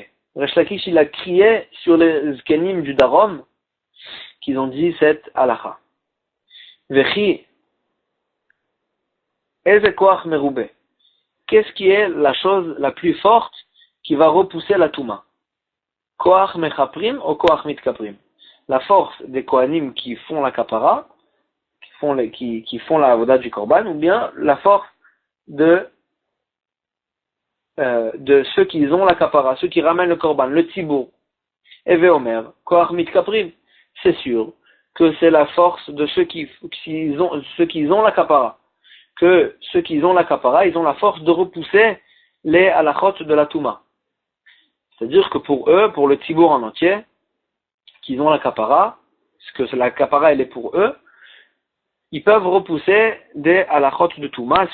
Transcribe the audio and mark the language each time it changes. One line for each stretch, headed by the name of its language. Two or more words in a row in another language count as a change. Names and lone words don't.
French: Resh Lakish, il a crié sur les Zkenim du Darom, qu'ils ont dit cette halakha. Vechi, qu'est-ce qui est la chose la plus forte qui va repousser la Touma?
Hebrew: כח מכפרים ou כח מתכפרים?
French: La force des Kohanim qui font la kapara, qui font la avoda du korban, ou bien la force de ceux qui ont la kapara, ceux qui ramènent le korban, le tibour.
Hebrew: הוי אומר כח מתכפרים.
French: C'est sûr que c'est la force de ceux qui ont la kapara. Que ceux qui ont la kapara, ils ont la force de repousser les halachot de la Touma. C'est-à-dire que pour eux, pour le tibour en entier, qu'ils ont la kapara, parce que la kapara elle est pour eux, ils peuvent repousser des halachot de Touma.